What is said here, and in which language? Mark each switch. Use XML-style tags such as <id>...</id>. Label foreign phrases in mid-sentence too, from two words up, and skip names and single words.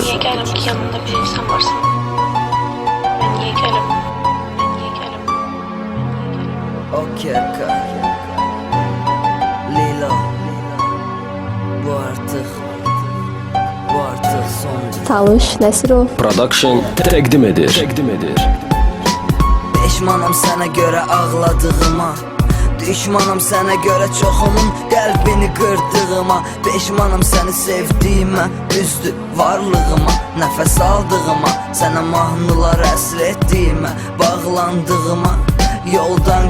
<tr>Niye gelim ki yanında bir insan varsa? Ben niye gelim? Ben niye gelim? Okey, Lilo, bu artık son.</tr> <az>Talış Nəsirov Production təqdim edir. Peşmanam sənə görə ağladığıma, düşmanam sənə görə çoxumun qəlbini qırdığıma, peşmanam səni sevdiyimə, üzdü varlığıma, nəfəs aldığıma, sənə mahnılar əsr etdiyimə, bağlandığıma, yoldan</az>